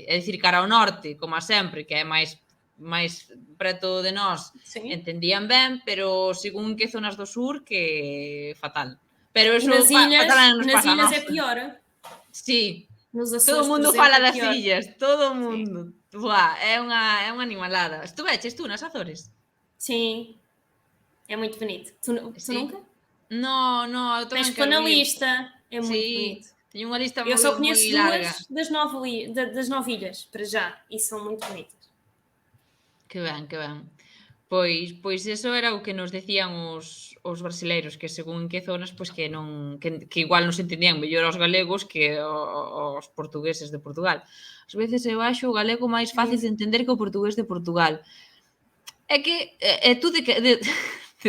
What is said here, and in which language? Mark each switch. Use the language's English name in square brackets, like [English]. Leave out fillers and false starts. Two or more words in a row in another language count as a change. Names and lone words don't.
[Galician] É dicir, cara ao norte, como a sempre, que é máis preto de nós, [Portuguese] Sim. [Galician] entendían ben, pero según en que zonas do sur, que fatal. Pero [Portuguese] E [Galician] eso [Portuguese] nas ilhas, [Galician] fatal nos pasa a [Portuguese] ilhas [Galician] nós. [Portuguese] é pior. [Galician] Sí. [Portuguese] Nos Açores, [Galician] Todo o mundo [Portuguese] por exemplo, [Galician] fala [Portuguese] é [Galician] das [Portuguese] pior. [Galician] illas, todo o mundo. Buah, é unha animalada. Estuveches tú nas Azores? [Portuguese] Sim. É muito bonito. Tu [Galician] Sí. [Portuguese] nunca? [Galician] No, eu [Portuguese] Tens [Galician] tamén [Portuguese] que pôr [Galician] quero [Portuguese] na [Galician] ir. [Portuguese] lista. É muito bonito. [Galician] Teño unha lista [Portuguese] Eu só [Galician] moi [Portuguese] conheço [Galician] larga. [Portuguese] 2 das 9 ilhas, para já, e são muito bonitas. [Galician] Que ben, que ben. Pois eso era o que nos decían os brasileiros, que según en que zonas, pois que non que igual nos entendían mellor aos galegos que aos portugueses de Portugal. Ás veces eu acho o galego máis fácil de entender que o portugués de Portugal. É que tú de que de que